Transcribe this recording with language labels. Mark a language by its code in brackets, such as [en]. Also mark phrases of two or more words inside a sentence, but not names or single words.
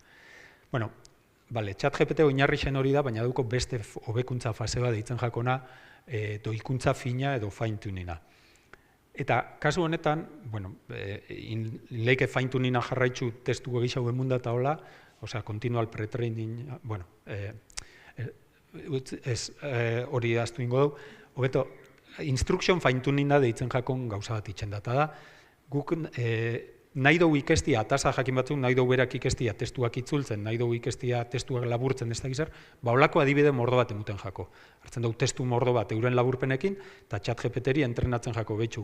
[eu] Bueno, bale, ChatGPT oinarrixen hori da, baina dauko beste hobekuntza fase bat deitzen jakona, doikuntza fina edo fine-tunina. Eta kasu honetan, bueno, leike fine-tunina jarraitzu testu egixau emunda eta hola, osea, [en] continual pre-training, [eu] bueno, hori aztu ingo du, hobeto, [en] instruction fine-tunina [eu] deitzen jakon gauza bat itxen data da, guk nahi dugu ikestia, atasa jakin batzuk, nahi dugu berak ikestia testuak itzultzen, nahi dugu ikestia testuak laburtzen ez da gizar, olako adibide mordo bat emuten jako. Hartzen dugu testu mordo bat euren laburpenekin, eta ChatGPT-ri entrenatzen jako behitzu.